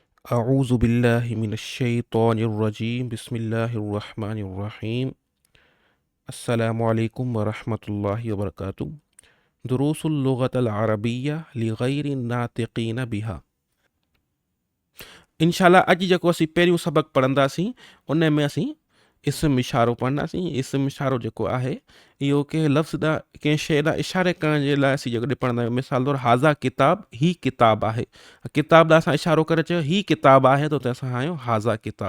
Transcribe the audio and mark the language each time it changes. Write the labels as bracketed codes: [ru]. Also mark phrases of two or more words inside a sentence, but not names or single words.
[ar] أعوذ بالله من الشيطان الرجيم بسم الله الرحمن الرحيم السلام عليكم ورحمة الله وبركاته دروس اللغة العربية لغير الناطقين بها. [sd] इंशाअल्लाह अॼु जेको असीं पहिरियों सबक़ पढ़ंदासीं उन में असीं इस्म इशारो पढ़ंदासीं। इस्म इशारो जेको आहे इहो कंहिं लफ़्ज़ ॾांहुं कंहिं शइ ॾांहुं इशारे करण जे लाइ असीं जेकॾहिं पढ़ंदा आहियूं, मिसाल तौरु [ar] هذا كتاب, [sd] ही किताब आहे। किताब ॾांहुं असां इशारो करे चयो ही किताब आहे त उते असां आहियूं [ar] هذا كتاب.